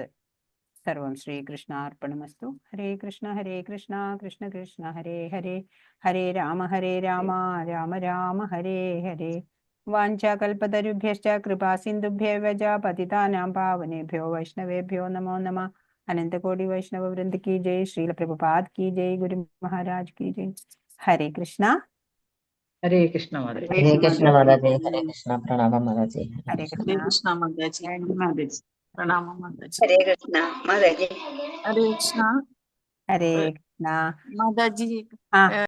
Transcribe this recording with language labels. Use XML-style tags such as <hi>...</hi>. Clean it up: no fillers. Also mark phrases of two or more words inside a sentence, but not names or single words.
<sa>സർവം ശ്രീകൃഷ്ണാർപ്പണമസ്തു. ഹരേ കൃഷ്ണ കൃഷ്ണ കൃഷ്ണ ഹരേ ഹരേ, ഹരേ രാമ രാമ രാമ ഹരേ ഹരേ. വാഞ്ചാകൽപതരുഭ്യശ്ച കൃപാ സിന്ധുഭ്യൈവ ച പതിതാനാം പാവനേഭ്യോ വൈഷ്ണവേഭ്യോ നമോ നമഃ.</sa> <hi>അനന്തകോടി വൈഷ്ണവ വൃന്ദ की जय. श्रील प्रभुपाद की जय. गुरु महाराज की जय. हरे कृष्णा.</hi> <ml>ഹരേ കൃഷ്ണ മാതാജി. ഹരേ കൃഷ്ണ മാതാജി. ഹരേ കൃഷ്ണ. പ്രണാമം മാതാജി.</ml> <hi>हरे</hi> <ml>ഹരേ</ml> <hi>कृष्णा.</hi> <ml>കൃഷ്ണ മാതാജി. മാതാജി പ്രണാമം മാതാജി. ഹരേ കൃഷ്ണ മാതാജി. ഹരേ കൃഷ്ണ</ml> <hi>हरे कृष्णा.</hi> <ml>മാതാജി. ആ</ml>